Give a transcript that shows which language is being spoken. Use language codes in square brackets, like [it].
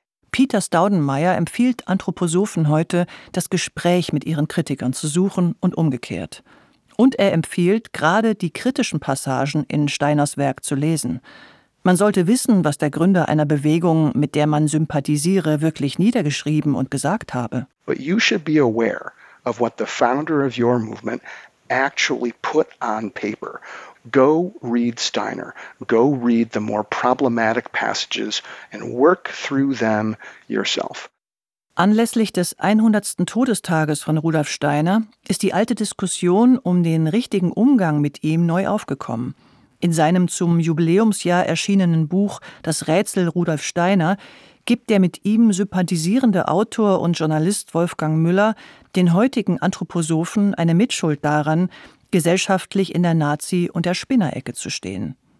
[de] Peter Staudenmayer empfiehlt Anthroposophen heute, das Gespräch mit ihren Kritikern zu suchen und umgekehrt. Und er empfiehlt, gerade die kritischen Passagen in Steiners Werk zu lesen. Man sollte wissen, was der Gründer einer Bewegung, mit der man sympathisiere, wirklich niedergeschrieben und gesagt habe. [en] But you should be aware of what the founder of your movement actually put on paper. Go read Steiner. Go read the more problematic passages and work through them yourself. [de] Anlässlich des 100. Todestages von Rudolf Steiner ist die alte Diskussion um den richtigen Umgang mit ihm neu aufgekommen. In seinem zum Jubiläumsjahr erschienenen Buch »Das Rätsel Rudolf Steiner« gibt der mit ihm sympathisierende Autor und Journalist Wolfgang Müller den heutigen Anthroposophen eine Mitschuld daran, gesellschaftlich in der Nazi- und der Spinnerecke zu stehen.